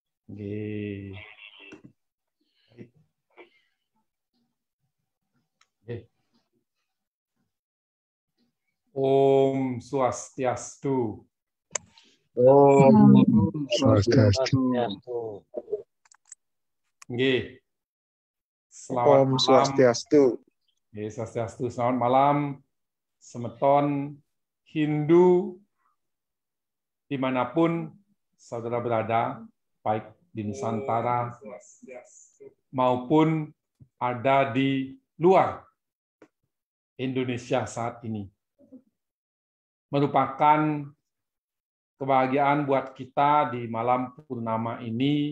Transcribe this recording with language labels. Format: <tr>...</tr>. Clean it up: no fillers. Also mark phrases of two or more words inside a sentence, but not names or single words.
<id>Oke.</id> <ban>Om Swastiastu.</ban> <id>Om Swastiastu. Nggih. Selamat Om malam. Swastiastu. Nggih, Swastiastu. Selamat malam semeton Hindu dimanapun saudara berada, baik di Nusantara maupun ada di luar Indonesia saat ini. Merupakan kebahagiaan buat kita di malam purnama ini.</id>